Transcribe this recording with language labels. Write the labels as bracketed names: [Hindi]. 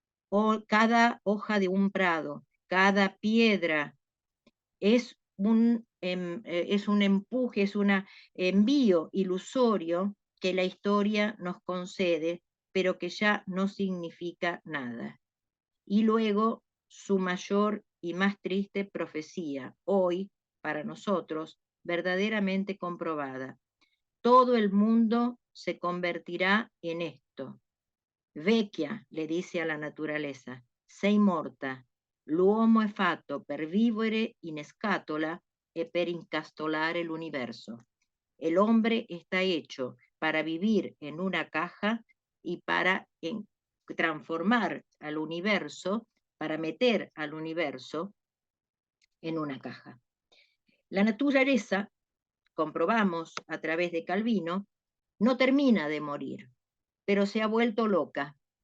[Spanish] O cada hoja de un prado, cada piedra es un empuje, es un envío ilusorio que la historia nos concede, pero que ya no significa nada. Y luego su mayor y más triste profecía, hoy, para nosotros, verdaderamente comprobada. Todo el mundo se convertirá en esto. [Italian] Vecchia, [Spanish] le dice a la naturaleza, [Italian] sei morta, l'uomo è fatto per vivere in scatola e per incastolare l'universo. [Spanish] El hombre está hecho para vivir en una caja y para transformar al universo, para meter al universo en una caja. La naturaleza, comprobamos a través de Calvino, no termina de morir, pero se ha vuelto loca.